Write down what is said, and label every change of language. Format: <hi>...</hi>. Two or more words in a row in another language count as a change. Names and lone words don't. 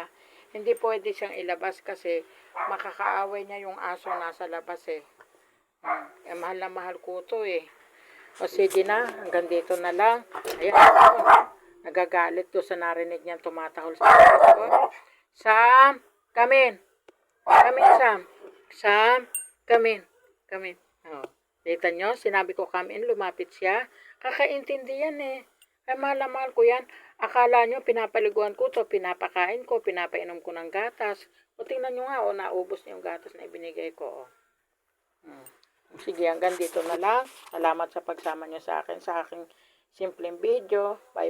<tl>Hindi pwede siyang ilabas kasi makakaaway niya yung aso nasa labas eh. Mahal na mahal ko to eh. O sige na, hanggang dito na lang. Ayan, nagagalit to sa narinig niyang tumatahol sa aso. Sam,</tl> <en>come in. Come in, Sam. Sam, come in. Come in. Oh.</en> <tl>Dita nyo, sinabi ko</tl> <en>come in,</en> <tl>lumapit siya. Kakaintindi yan eh. Ay, mahal na mahal ko yan. Akala nyo, pinapaliguan ko to, pinapakain ko, pinapainom ko ng gatas. O tingnan nyo nga, o naubos niya yung gatas na ibinigay ko. Sige, hanggang dito na lang. Salamat sa pagsama nyo sa akin, sa aking simpleng video.</tl>